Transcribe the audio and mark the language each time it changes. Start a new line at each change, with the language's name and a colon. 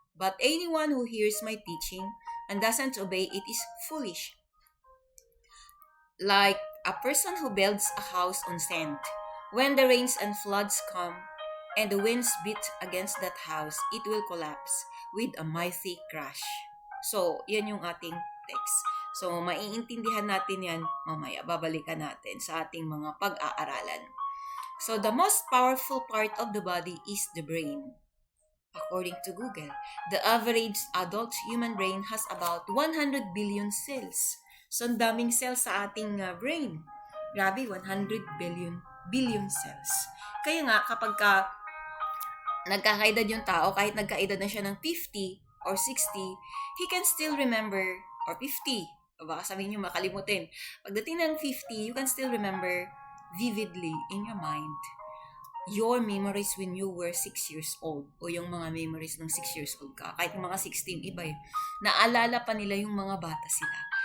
English: But anyone who hears my teaching and doesn't obey it is foolish, like a person who builds a house on sand. When the rains and floods come, and the winds beat against that house, it will collapse with a mighty crash.
Filipino: So, yan yung ating text. So, maiintindihan natin yan mamaya. Babalikan natin sa ating mga pag-aaralan.
English: So, the most powerful part of the body is the brain. According to Google, the average adult human brain has about 100 billion cells.
Filipino: So, ang daming cells sa ating brain. Grabe, 100 billion cells. Kaya nga, kapag nagkakaedad yung tao, kahit nagkaedad na siya ng 50 or 60,
English: he can still remember,
Filipino: or 50, o baka sabihin nyo makalimutin. Pagdating ng 50,
English: you can still remember vividly in your mind your memories when you were 6 years old,
Filipino: o yung mga memories ng 6 years old ka. Kahit yung mga 16, iba yun. Naalala pa nila yung mga bata sila.